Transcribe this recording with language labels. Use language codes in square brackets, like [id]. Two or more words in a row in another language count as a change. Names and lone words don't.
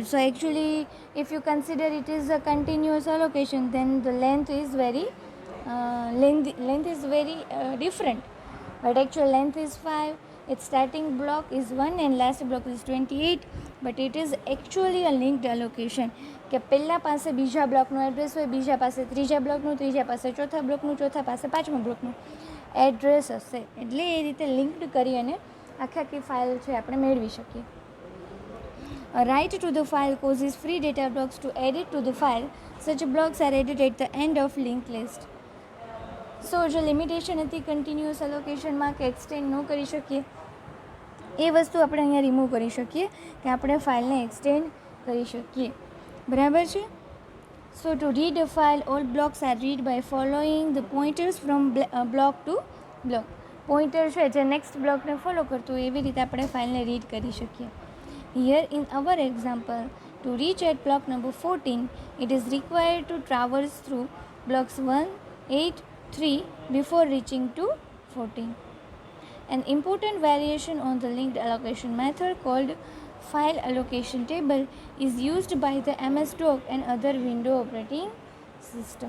[en] So actually if you consider it is a continuous allocation, then the length is very different, but actual length is 5. Its starting block is 1 and last block is 28, but it is actually a linked allocation [gu] કે પહેલા પાસે બીજા બ્લોકનું એડ્રેસ હોય, બીજા પાસે ત્રીજા બ્લોકનું, ત્રીજા પાસે ચોથા બ્લોકનું, ચોથા પાસે પાંચમા બ્લોકનું એડ્રેસ હશે. એટલે એ રીતે લિંક્ડ કરી અને આખી ફાઇલ છે આપણે મેળવી શકીએ. [en] A write to the file causes free data blocks to add it to the file. Such blocks are added at the end of linked list. [gu] સો જે લિમિટેશન હતી કન્ટિન્યુઅસ એલોકેશનમાં કે એક્સટેન્ડ ન કરી શકીએ, એ વસ્તુ આપણે અહીંયા રિમૂવ કરી શકીએ કે આપણે ફાઇલને એક્સટેન્ડ કરી શકીએ. બરાબર છે. [en] So to read a file, all blocks are read by following the pointers from block to block. [gu] પોઇન્ટર છે જે નેક્સ્ટ બ્લોકને ફોલો કરતું હોય એવી રીતે આપણે ફાઇલને રીડ કરી શકીએ. [en] Here in our example, to reach at block number 14, it is required to traverse through blocks 1, 8, 3 before reaching to 14. An important variation on the linked allocation method called file allocation table is used by the MS-DOS and other Windows operating system.